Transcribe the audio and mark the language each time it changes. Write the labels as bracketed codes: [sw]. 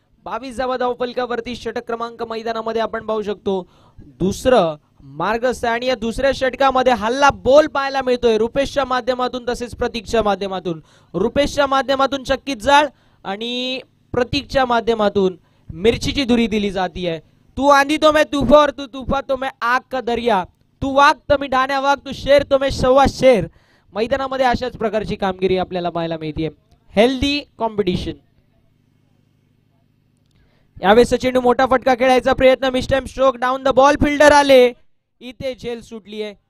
[mr] 22 धावा धावफलकावरती. षटक क्रमांक मैदानामध्ये आपण पाहू शकतो दुसरं मार्गस्थ. आणि या दुसऱ्या षटकामध्ये हल्ला बोल पाहायला मिळतोय रुपेशच्या माध्यमातून तसेच प्रतीकच्या माध्यमातून. रुपेशच्या माध्यमातून चक्कीत जाळ आणि प्रतीकच्या माध्यमातून मिरचीची धुरी दिली जातीये. [hi] तू आंधी तो मैं तूफा और तू तूफा तो मैं आग का दरिया. [mr] तू वाघ तो मी ढाण्या वाघ, [hi] तू शेर तो मैं सव्वा शेर. [mr] मैदानामध्ये अशाच प्रकारची कामगिरी आपल्याला पाहायला मिळते. [en] Healthy competition. [mr] यावेळेस चेंडू मोठा फटका खेळायचा प्रयत्न. [en] Mistime stroke down the ball. [mr] Fielder आले. इथे झेल सुटली आहे.